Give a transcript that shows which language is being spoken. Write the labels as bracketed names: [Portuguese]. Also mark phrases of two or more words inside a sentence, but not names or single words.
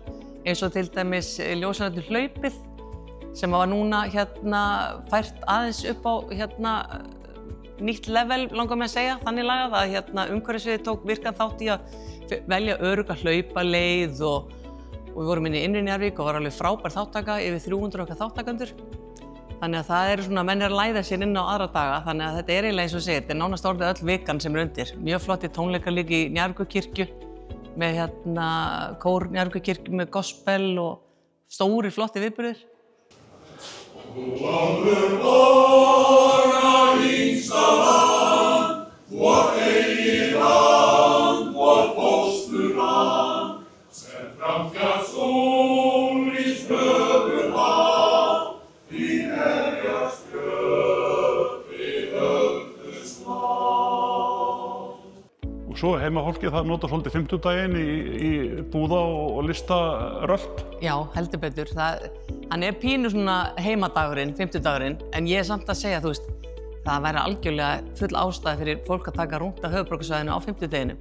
[Icelandic] Eins og til dæmis ljósanættur hlaupið sem var núna fært aðeins upp á nýtt level, langar mig að segja, þannig lagað að umhverfissviðið tók virkan þátt í að velja örugga hlaupaleið og við vorum inn í Innri-Njarðvík og var alveg frábær þáttaka, yfir 300 okkar þáttakendur. Þannig að það svona, menn að læða sér inn á aðra daga, þannig að þetta eiginlega eins og segir, þetta nánast orðið öll vikan sem undir. Mjög flotti tónleikar líka í Njarðvíkurkirkju með kór Njarðvíkurkirkju með gospel og stóri flotti viðburðir. [Swedish] Vårt eget land, vårt fosterland, sen framkast solens högerland, din helgas gröt vid höftens land. [Icelandic] Og svo heimafólkið það notar svolítið 50-daginn í búða og listaröld? Já, heldur betur. Hann pínu svona heimadagurinn, 50-dagurinn, en ég samt að segja, þú veist, það væri algjörlega full ástæða fyrir fólk að taka rúnt af höfuðborgarsvæðinu á 50-deginum.